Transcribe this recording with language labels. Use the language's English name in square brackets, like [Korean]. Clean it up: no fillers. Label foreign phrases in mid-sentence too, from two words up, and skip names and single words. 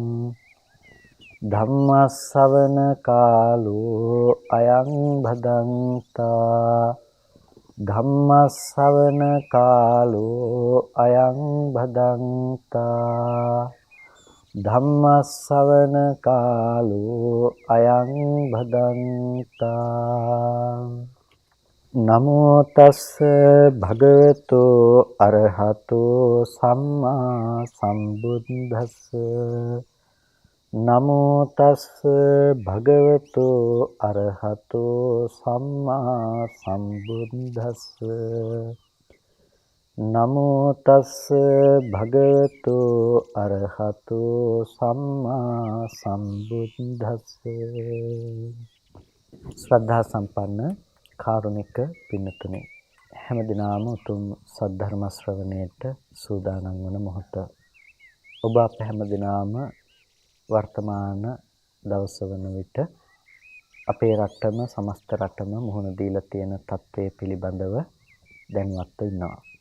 [Pali] ධම්මස්සවන කාලෝ අයං භදංතා ධම්මස්සවන කාලෝ අයං භදංතා ධම්මස්සවන කාලෝ අයං භදංතා නමෝ තස්ස භගවතෝ අරහතෝ සම්මා සම්බුද්දස්ස නමෝ තස්ස භගවතෝ අරහතෝ සම්මා සම්බුද්දස්ස නමෝ තස්ස භගවතෝ අරහතෝ සම්මා සම්බුද්දස්ස [Sinhala] ශ්‍රද්ධා සම්පන්න කාරුණික පින්තුනි හැම දිනම උතුම් සද්ධර්ම ශ්‍රවණයට සූදානම් වන මොහොත ඔබ අප හැම දිනම වර්තමාන දවස වන විට අපේ රටම සමස්ත රටම මුහුණ දීලා තියෙන තත්ත්වය පිළිබඳව දැනුවත්ව ඉන්නවා.